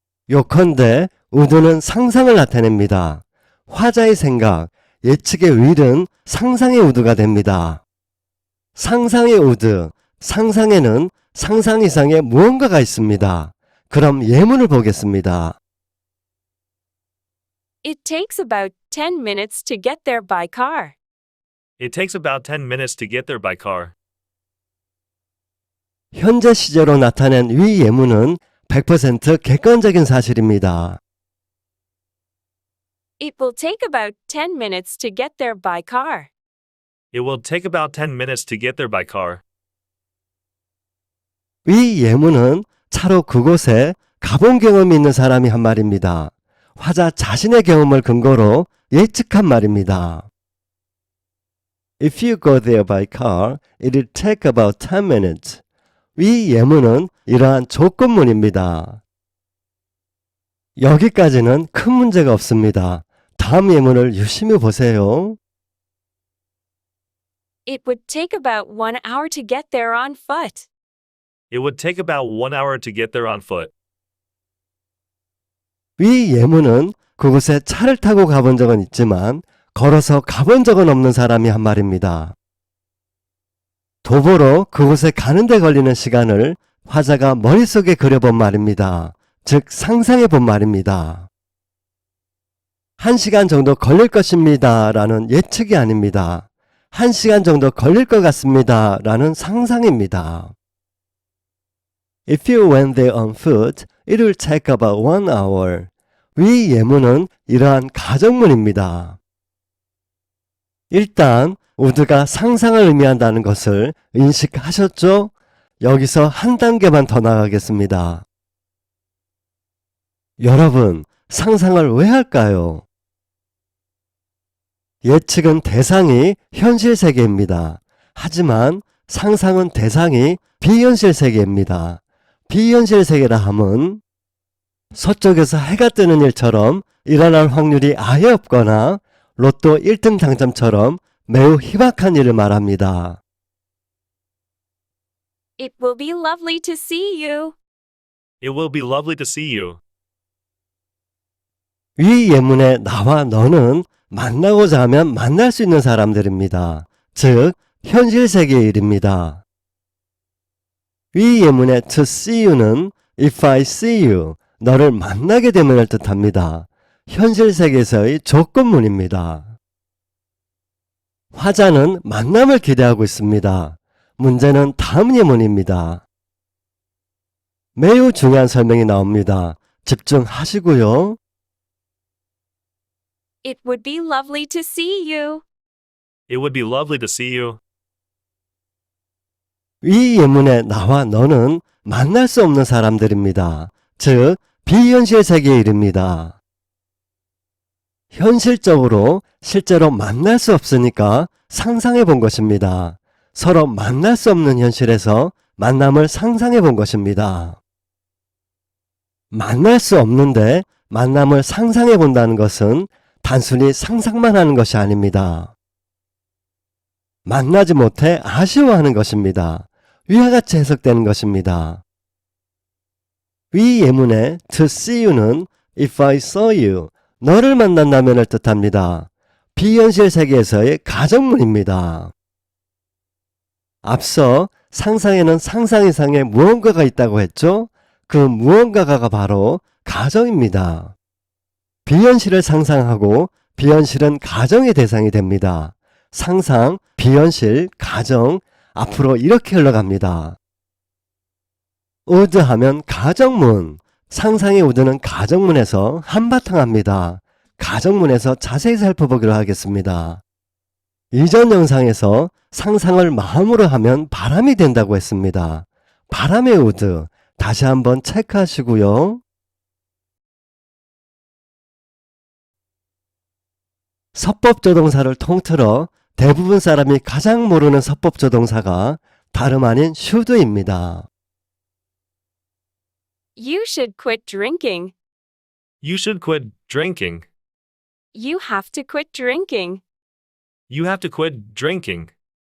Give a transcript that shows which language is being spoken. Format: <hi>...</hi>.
<ko>요컨대 would는 상상을 나타냅니다. 화자의 생각, 예측의 will은 상상의 would가 됩니다. 상상의 would, 상상에는 상상 이상의 무언가가 있습니다. 그럼 예문을 보겠습니다.</ko> <en>It takes about 10 minutes to get there by car. It takes about 10 minutes to get there by car.</en> <ko>현재 시제로 나타낸 위 예문은 100% 객관적인 사실입니다.</ko> <en>It will take about 10 minutes to get there by car. It will take about 10 minutes to get there by car.</en> <ko>위 예문은 차로 그곳에 가본 경험이 있는 사람이 한 말입니다. 화자 자신의 경험을 근거로 예측한 말입니다.</ko> <en>If you go there by car, it'll take about 10 minutes.</en> <ko>위 예문은 이러한 조건문입니다. 여기까지는 큰 문제가 없습니다. 다음 예문을 유심히 보세요.</ko> <en>It would take about 1 hour to get there on foot. It would take about 1 hour to get there on foot.</en> <ko>위 예문은 그곳에 차를 타고 가본 적은 있지만 걸어서 가본 적은 없는 사람이 한 말입니다. 도보로 그곳에 가는 데 걸리는 시간을 화자가 머릿속에 그려본 말입니다. 즉 상상해 본 말입니다. 1시간 정도 걸릴 것입니다 라는 예측이 아닙니다. 1시간 정도 걸릴 것 같습니다 라는 상상입니다.</ko> <en>If you went there on foot, it will take about 1 hour.</en> <ko>위 예문은 이러한 가정문입니다. 일단 would가 상상을 의미한다는 것을 인식하셨죠? 여기서 한 단계만 더 나가겠습니다. 여러분, 상상을 왜 할까요? 예측은 대상이 현실 세계입니다. 하지만 상상은 대상이 비현실 세계입니다. 비현실 세계라 함은 서쪽에서 해가 뜨는 일처럼 일어날 확률이 아예 없거나 로또 1등 당첨처럼 매우 희박한 일을 말합니다.</ko> <en>It will be lovely to see you. It will be lovely to see you.</en> <ko>위 예문의 나와 너는 만나고자 하면 만날 수 있는 사람들입니다. 즉 현실 세계의 일입니다. 위 예문의 to see you는</ko> <en>if I see you,</en> <ko>너를 만나게 되면을 뜻합니다. 현실 세계에서의 조건문입니다. 화자는 만남을 기대하고 있습니다. 문제는 다음 예문입니다. 매우 중요한 설명이 나옵니다. 집중하시고요.</ko> <en>It would be lovely to see you. It would be lovely to see you.</en> <ko>위 예문의 나와 너는 만날 수 없는 사람들입니다. 즉 비현실 세계에 이릅니다. 현실적으로 실제로 만날 수 없으니까 상상해 본 것입니다. 서로 만날 수 없는 현실에서 만남을 상상해 본 것입니다. 만날 수 없는데 만남을 상상해 본다는 것은 단순히 상상만 하는 것이 아닙니다. 만나지 못해 아쉬워하는 것입니다. 위와 같이 해석되는 것입니다. 위 예문의 to see you는</ko> <en>if I saw you,</en> <ko>너를 만난다면을 뜻합니다. 비현실 세계에서의 가정문입니다. 앞서 상상에는 상상 이상의 무언가가 있다고 했죠? 그 무언가가 바로 가정입니다. 비현실을 상상하고 비현실은 가정의 대상이 됩니다. 상상, 비현실, 가정, 앞으로 이렇게 흘러갑니다. 우드 하면 가정문, 상상의 우드는 가정문에서 한바탕 합니다. 가정문에서 자세히 살펴보기로 하겠습니다. 이전 영상에서 상상을 마음으로 하면 바람이 된다고 했습니다. 바람의 우드, 다시 한번 체크하시고요. 서법조동사를 통틀어 대부분 사람이 가장 모르는 서법조동사가 다름 아닌 should입니다.</ko> <en>You should quit drinking. You should quit drinking. You have to quit drinking. You have to quit drinking.</en>